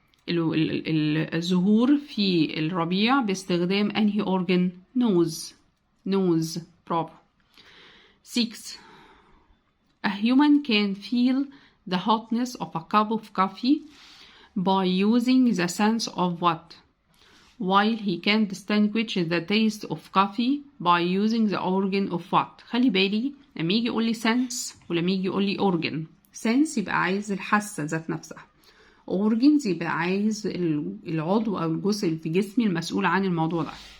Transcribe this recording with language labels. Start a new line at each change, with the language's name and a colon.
Arabic: الزهور في الربيع باستخدام أنهي organ؟ nose. برافو. 6.
English: A human can feel the hotness of a cup of coffee by using the sense of what? While he can distinguish the taste of coffee by using the organ of what?
Arabic: خلي بالي لما يجي يقول لي sense ولما يجي يقول لي organ. sense يبقى عايز الحاسة ذات نفسها. organs يبقى عايز العضو أو الجزء اللي في جسمي المسؤول عن الموضوع ده.